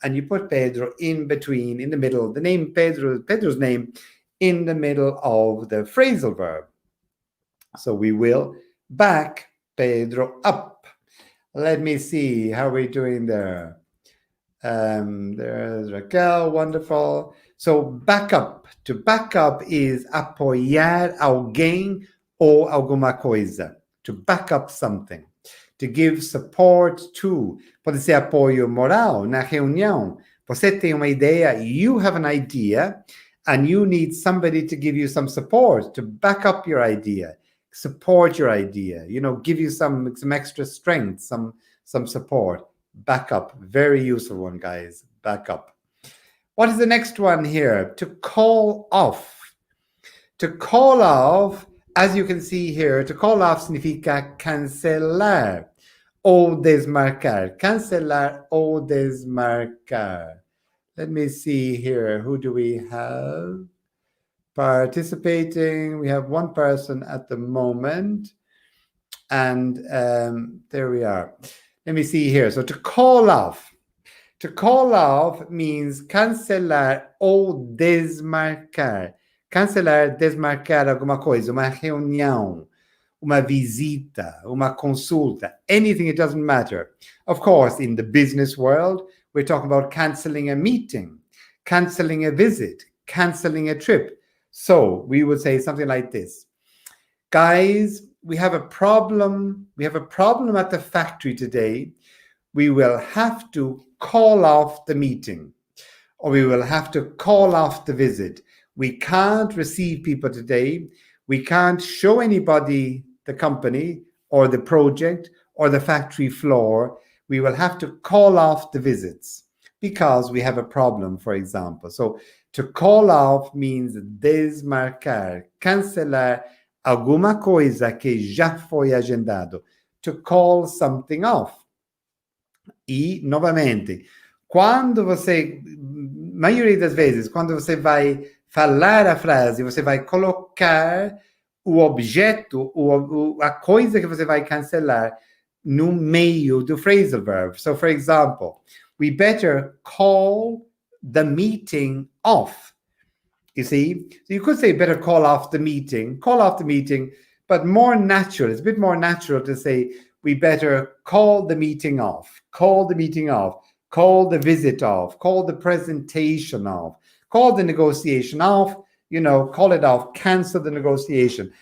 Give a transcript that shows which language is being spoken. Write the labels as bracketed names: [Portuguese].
[English] And you put Pedro in between, in the middle, the name Pedro's name, in the middle of the phrasal verb. So we will back Pedro up. Let me see how we're doing there. There's Raquel, wonderful. So back up. To back up is [Portuguese] apoiar alguém ou alguma coisa. [English] To back up something. To give support to. [Portuguese] Pode ser apoio moral na reunião. Você tem uma ideia, [English] you have an idea, and you need somebody to give you some support, to back up your idea. Support your idea, you know, give you some extra strength, some support. Back up, very useful one, guys. Back up. What is the next one here? To call off. To call off as you can see here, to call off [Portuguese] significa cancelar o desmarcar. Cancelar o desmarcar. [English] Let me see here. Who do we have participating? We have one person at the moment. And there we are. Let me see here. So to call off. To call off means [Portuguese] cancelar o desmarcar. Cancelar, desmarcar alguma coisa, uma reunião, uma visita, uma consulta, [English] anything, it doesn't matter. Of course, in the business world, we're talking about canceling a meeting, canceling a visit, canceling a trip. So we would say something like this. Guys, we have a problem. We have a problem at the factory today. We will have to call off the meeting, or we will have to call off the visit. We can't receive people today. We can't show anybody the company or the project or the factory floor. We will have to call off the visits because we have a problem, for example. So to call off means [Portuguese] desmarcar, cancelar alguma coisa que já foi agendado. [English] To call something off. [Portuguese] E, novamente, quando você, maioria das vezes, quando você vai falar a frase, você vai colocar o objeto, a coisa que você vai cancelar no meio do phrasal verb. [English] So, for example, we better call the meeting off. You see? So you could say better call off the meeting, but more natural. It's a bit more natural to say we better call the meeting off, call the meeting off, call the visit off, call the presentation off, call the negotiation off, call it off, cancel the negotiation.